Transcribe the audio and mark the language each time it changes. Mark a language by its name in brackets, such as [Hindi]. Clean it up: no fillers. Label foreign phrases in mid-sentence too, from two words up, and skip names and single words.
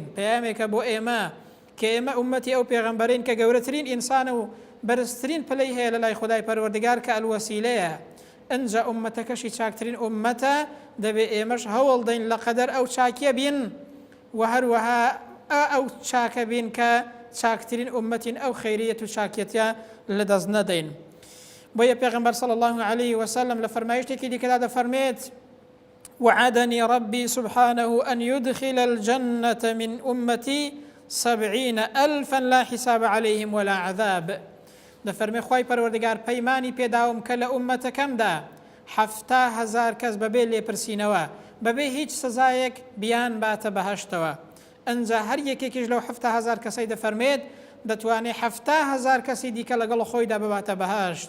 [Central Kurdish] پەیامێکە بۆ ئێمە کە ئێمە ئومەتی ئەو پێغەمبەرین کە گەورەترین ئینسانە و بەرزترین پلەی هەیە لە لای خودای پەروەردگار کە ئەلوەسیلەیە، ئەنجا ئومەتەکەشی چاکترین ئومەتە، دەبێ ئێمەش هەوڵ دەین لە قەدەر ئەو چاکیە بین و هەروەها ئەو چاکە بین کە چاکترین ئومەتین، ئەو خەیریەت و چاکیەتە لەدەست نەدەین. بۆیە پێغەمبەر [Arabic] صلی الله عليه وسلم [Central Kurdish] لە فەرمایشتێکی دیکەدا دەفەرمێت [Arabic] وعدني ربي سبحانه أن يدخل الجنة من أمتي 70,000 لا حساب عليهم ولا عذاب. [Central Kurdish] دەفەرمێ خوای پەروەردگار پەیمانی پێداوم کە لە ئومەتەکەمدا 70,000 کەس بەبێ لێپرسینەوە بەبێ هیچ سزایەک بیان باتە بەهەشتەوە. ئەنجا هەر یەکێکیش لەو 70,000 کەسەی دەفەرمێت دەتوانێت 70,000 کەسی دیکە لەگەڵ خۆیدا بباتە بەهەشت.